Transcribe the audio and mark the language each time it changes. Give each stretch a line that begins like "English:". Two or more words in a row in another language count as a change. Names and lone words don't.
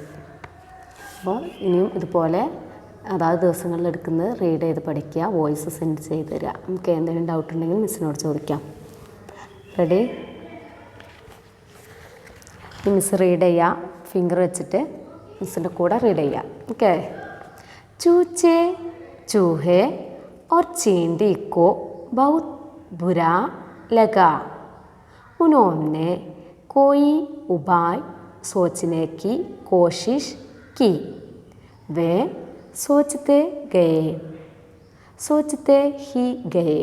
Malayalam: അപ്പോൾ ഇനിയും ഇതുപോലെ അതാത് ദിവസങ്ങളിൽ എടുക്കുന്നത് റീഡ് ചെയ്ത് പഠിക്കുക, വോയിസ് സെൻഡ് ചെയ്ത് തരിക. നമുക്ക് എന്തെങ്കിലും ഡൗട്ട് ഉണ്ടെങ്കിൽ മിസ്സിനോട് ചോദിക്കാം. റെഡി? ഈ മിസ് റീഡ് ചെയ്യുക, ഫിംഗർ വെച്ചിട്ട് മിസ്സിൻ്റെ കൂടെ റീഡ് ചെയ്യുക.
Hindi: ഓക്കെ. चूचे चूहे और चींटी को बहुत बुरा लगा. उन्होंने कोई उपाय सोचने की कोशिश की. वे सोचते ही गए.